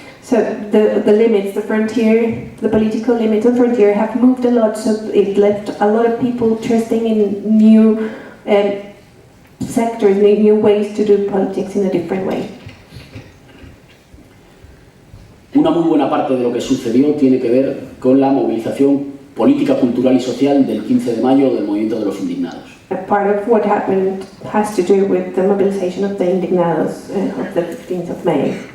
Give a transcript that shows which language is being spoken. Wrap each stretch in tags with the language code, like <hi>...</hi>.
<en>So the limits, the frontier, the political limits of frontier have moved a lot, so it left a lot of people trusting in new sectors, new ways to do politics in a different way.</en> <es>Una muy buena parte de lo que sucedió tiene que ver con la movilización política, cultural y social del 15 de mayo del movimiento de los indignados.</es> <en>A part of what happened has to do with the mobilization of the indignados of the 15th of May.</en>